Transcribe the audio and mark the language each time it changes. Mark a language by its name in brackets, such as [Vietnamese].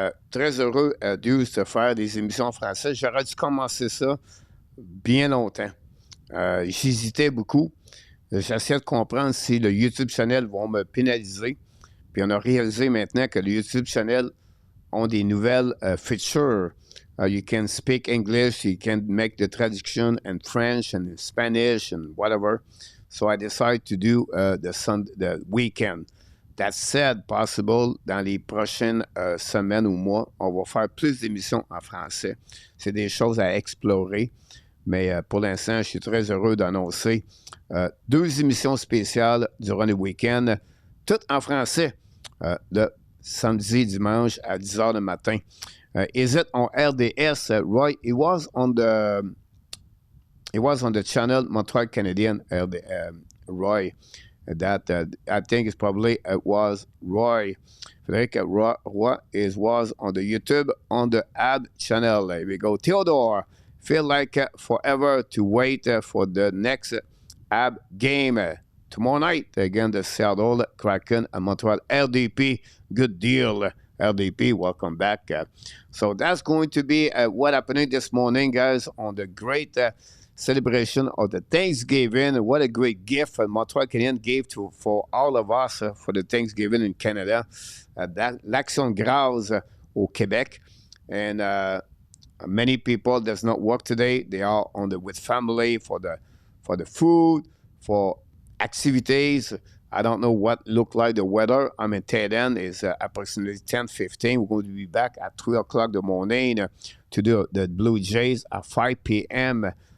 [French] Très heureux, Deuce, de faire des émissions en français. J'aurais dû commencer ça bien longtemps. J'hésitais beaucoup. J'essaie de comprendre si le YouTube Channel vont me pénaliser. Puis on a réalisé maintenant que le YouTube Channel ont des nouvelles features. [English] You can speak English, you can make the traduction in French and Spanish and whatever. So I decided to do the weekend. That said, [French] possible, dans les prochaines semaines ou mois, on va faire plus d'émissions en français. C'est des choses à explorer. Mais pour l'instant, je suis très heureux d'annoncer 2 émissions spéciales durant le week-end, toutes en français, le samedi, dimanche à 10h le matin. [English] Is it on RDS, Roy? It was on the channel Montreal Canadiens, Roy. That I think is probably it was Roy. Frédéric Roy was on the YouTube on the Habs channel. Here we go. Theodore, feel like forever to wait for the next Habs game tomorrow night against the Seattle Kraken at Montreal. RDP, good deal. RDP, welcome back. So that's going to be what happened this morning, guys, on the great celebration of the Thanksgiving. What a great gift Montreal Canadiens gave for all of us for the Thanksgiving in Canada. [French] L'Action de grâce au Québec. [English] And many people does not work today. They are with family for the food, for activities. I don't know what look like the weather. I'm in Tayden. It's approximately 10:15. We're going to be back at 3 o'clock in the morning to do the Blue Jays at 5 p.m.